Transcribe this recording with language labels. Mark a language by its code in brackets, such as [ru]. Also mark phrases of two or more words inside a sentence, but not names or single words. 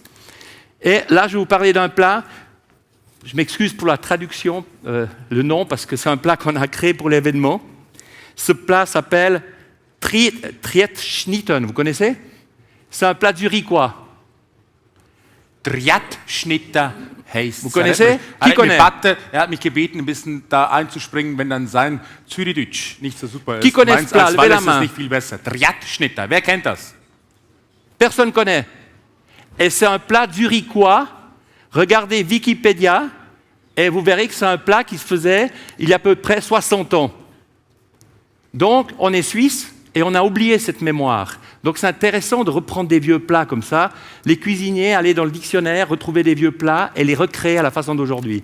[fr] Et là, je vais vous parler d'un plat. Je m'excuse pour la traduction, le nom, parce que c'est un plat qu'on a créé pour l'événement. Ce plat s'appelle Triatschnitten. Vous connaissez? C'est un plat zurichois. [de] Triatschnitter heißt. [fr] Vous connaissez? Qui connaît? [de] Hat mich gebeten, ein bisschen da einzuspringen, wenn dann sein Zürichdeutsch nicht so super ist. [fr] Qui connaît ce plat? Levez la main. [de] Ist nicht viel besser. Triatschnitter. Wer kennt das? [fr] Personne ne connaît. Et c'est un plat zurichois. Regardez Wikipédia et vous verrez que c'est un plat qui se faisait il y a à peu près 60 ans. Donc, on est suisse et on a oublié cette mémoire. Donc, c'est intéressant de reprendre des vieux plats comme ça. Les cuisiniers, aller dans le dictionnaire, retrouver des vieux plats et les recréer à la façon d'aujourd'hui.